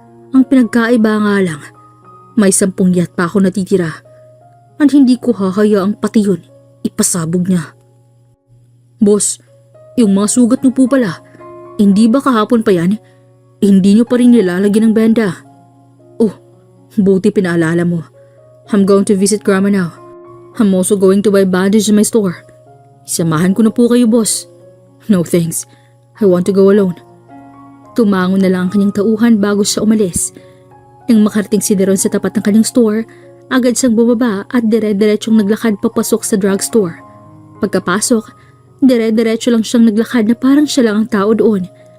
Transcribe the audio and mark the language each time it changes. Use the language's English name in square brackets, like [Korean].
[Filipino] Ang pinagkaiba nga lang, may 10 yacht pa ako natitira. At hindi ko hahayaang pati yun ipasabog niya. Boss, yung mga sugat niyo po pala, hindi ba kahapon pa yan? Hindi niyo pa rin nilalagyan ng benda. Oh, buti pinaalala mo. [English] I'm going to visit Grandma now. I'm also going to buy bandage in my store. [Filipino] Samahan ko na po kayo, boss. [English] No thanks. I want to go alone. [Filipino] Tumango na lang ang kanyang tauhan bago siya umalis. Nang makarating si Deron sa tapat ng kanyang store, agad siyang bumaba at dire-diretsyong naglakad papasok sa drugstore. Pagkapasok, dire-diretso lang siyang naglakad na parang siya lang ang tao doon.